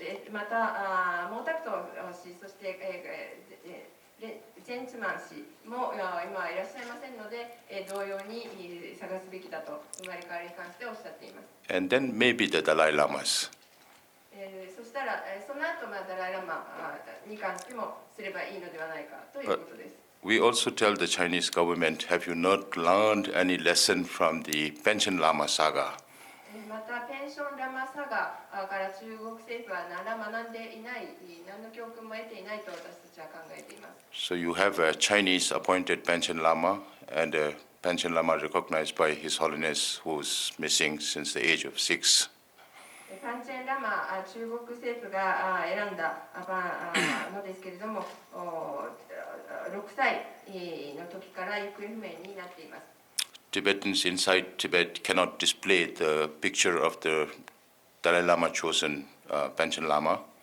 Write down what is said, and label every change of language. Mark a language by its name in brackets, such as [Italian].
[Japanese] また毛沢東氏、そして、ジェンツマン氏も今いらっしゃいませんので、同様に探すべきだと生まれ変わりに関しておっしゃっています。 [English] And then maybe the Dalai Lamas. [Japanese] そしたら、その後ダライラマに関してもすればいいのではないかということです。 [English] We also tell the Chinese government, have you not learned any lesson from the Panchen Lama saga? [Japanese] また、ペンションラマサガから中国政府は何ら学んでいない、何の教訓も得ていないと私たちは考えています。 [English] So you have a Chinese appointed Panchen Lama and a Panchen Lama recognized by His Holiness who's missing since the age of 6. [Japanese] パンチェンラマ中国政府が選んだのですけれども、6歳の時から行方不明になっています。 [English] Tibetans inside Tibet cannot display the picture of the Dalai Lama chosen Panchen Lama.